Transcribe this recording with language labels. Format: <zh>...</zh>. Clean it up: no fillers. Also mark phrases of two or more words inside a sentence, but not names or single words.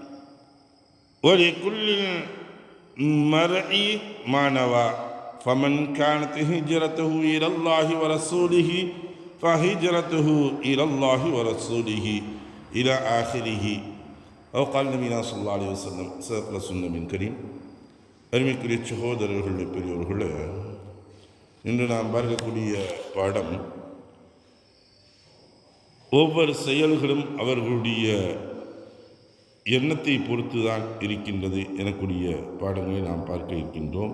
<ar>ولكل مرء ما نوى فمن كانت هجرته إلى الله ورسوله فهجرته إلى الله ورسوله إلى آخره. أو قال النبي صلى الله عليه وسلم. صدق رسول النبي الكريم.</ar> <ta>அருமைக்குரிய சகோதரர்களே, பெரியவர்களே, இன்று நாம் பார்க்கக்கூடிய பாடம் ஒவ்வொரு செயல்களும் அவர்களுடைய எண்ணத்தை பொறுத்துதான் இருக்கின்றது எனக்கூடிய பாடங்களை நாம் பார்க்க இருக்கின்றோம்.</ta>